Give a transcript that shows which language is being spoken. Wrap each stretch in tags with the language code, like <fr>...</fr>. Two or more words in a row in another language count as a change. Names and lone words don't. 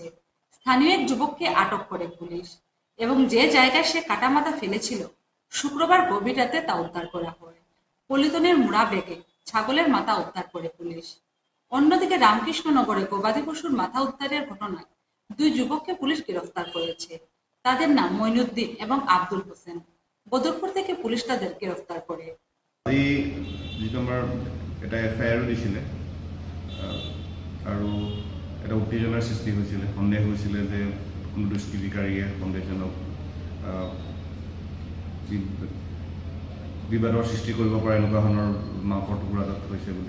<bn>স্থানীয় এক যুবককে আটক করে পুলিশ এবং যে জায়গায় সে কাটা মাথা ফেলেছিল শুক্রবার গভীর রাতে তা উদ্ধার করা হয়। পলিথিনের মুড়া বেগে ছাগলের মাথা উদ্ধার করে পুলিশ। অন্যদিকে রামকৃষ্ণনগরে গবাদি পশুর মাথা উদ্ধারের ঘটনায় 2 যুবককে পুলিশ গ্রেফতার করেছে। তাদের নাম মঈনুদ্দিন এবং আব্দুল হোসেন। বদরপুর থেকে পুলিশ তাদের গ্রেফতার করে।</bn> <as>যিটো আমাৰ এটা এফআইআৰো দিছিলে আৰু এটা উত্তেজনাৰ সৃষ্টি হৈছিলে। সন্দেহ হৈছিলে যে কোনো দুষ্কৃতিকাৰীয়ে সন্দেহজনক বিবাদৰ সৃষ্টি কৰিব পৰা এনেকুৱা ধৰণৰ মাংসৰ টুকুৰা তাত হৈছে বুলি।</as>